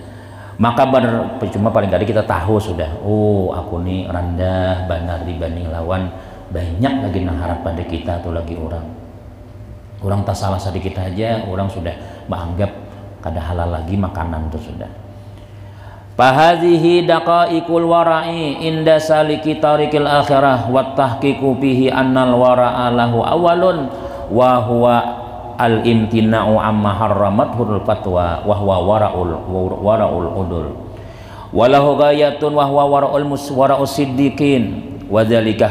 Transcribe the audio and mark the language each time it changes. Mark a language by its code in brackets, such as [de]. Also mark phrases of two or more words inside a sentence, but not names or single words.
[bjn] Maka cuma paling kali kita tahu sudah oh aku nih rendah benar dibanding lawan banyak lagi nang harap pada kita tuh lagi orang tak salah sedikit aja orang sudah menganggap kada halal lagi makanan tuh sudah. [ar] فهذه دقائق الورع عند سالكي طريق الآخرة وتحقيق به أن الورع له أول وهو الامتناع عما حرمته الفتوى وهو ورع العدول وله غاية وهو ورع الصديقين وذلك